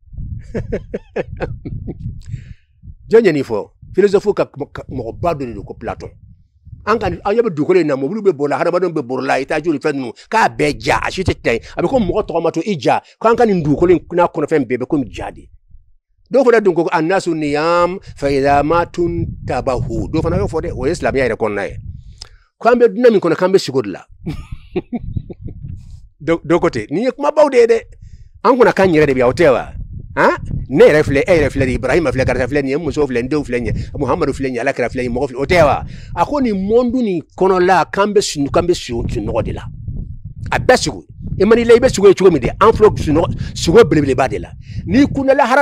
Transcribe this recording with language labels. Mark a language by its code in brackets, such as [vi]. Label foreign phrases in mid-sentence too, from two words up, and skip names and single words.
[bm] jɔn ye nin fɔ philosophe ka mɔgɔba dɔ de don ko Platon an ɲɛ bɛ dugukolo in na mobili bɛ bɔra hadamadenw bɛ bɔra la i t'a joli fɛn ninnu k'a bɛɛ ja a si tɛ taa a bɛ ko mɔgɔ tɔgɔ ma to i ja k'an ka nin dugukolo in n'a kɔnɔfɛn bɛɛ bɛ komi ja de dɔw fana dun ko [ar] annasu niyam fa idha matun tabahu [bm] dɔw fana y'o fɔ dɛ o ye silamɛya yɛrɛ kɔnɔna ye k'an bɛ dunan min kɔnɔ k'an bɛ sigi o de la dɔw ko ten nin ye kumabaw de ye dɛ an kunna k'an yɛrɛ de bi aw tɛ wa ne yɛrɛ filɛ e yɛrɛ filɛ nin Ibrahima filɛ karisa filɛ nin ye muso filɛ nin denw filɛ nin ye Muhamadu filɛ nin ye Alakira filɛ nin ye mɔgɔ filɛ o tɛ wa a ko nin monde nin kɔnɔla k'an bɛ sunɔgɔ de la a bɛɛ sugu i man i la i bɛ sugu ye cogo min de an filɛ sugu belebeleba de la n'i kundala hara la